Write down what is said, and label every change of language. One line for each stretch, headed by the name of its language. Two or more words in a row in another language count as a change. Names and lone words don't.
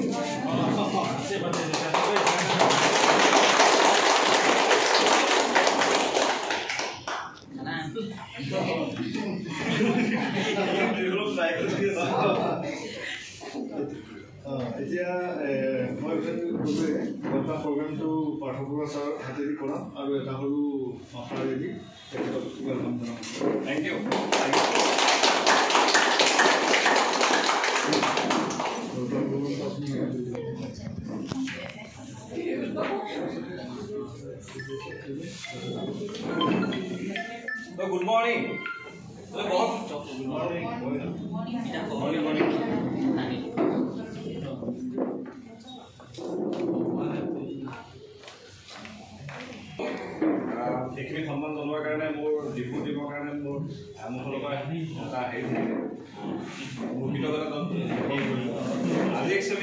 Assamese: এতিয়া মই এটা প্ৰগ্ৰেমটো পাঠকবৰুৱা ছাৰ হাতেদি কৰাম আৰু এটা সৰু অফাৰেদি তেখেতক ৱেলকাম জনাম
English: thank you Good morning. Good morning.
Assamese: এইখিনি সন্মান জনোৱাৰ কাৰণে মোৰ ডিপু দিবৰ কাৰণে মোৰ ফালৰ পৰা এটা হেৰি থাকে মোৰ কৃতজ্ঞতা আজি একচুৱেলি